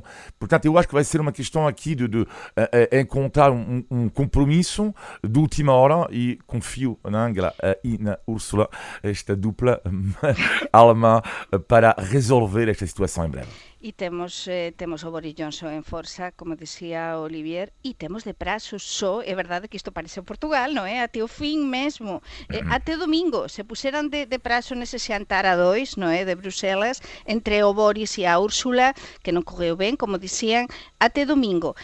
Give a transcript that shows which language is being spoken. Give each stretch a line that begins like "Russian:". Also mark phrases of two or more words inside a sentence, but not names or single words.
Portuguese: Portanto, eu acho que vai ser uma questão aqui de encontrar um compromisso de última hora e confio na Angela e na Ursula, esta dupla alemã, para resolver esta situação em breve.
Galician: E temos o Boris Johnson en forza, como dicía Olivier, e temos de prazos só, é verdade que isto parece Portugal, non é? Até o fin mesmo, até domingo, se puseran de prazo nese xantar a dois, non é? De Bruselas, entre o Boris e a Úrsula, que non correu ben, como dicían, até domingo.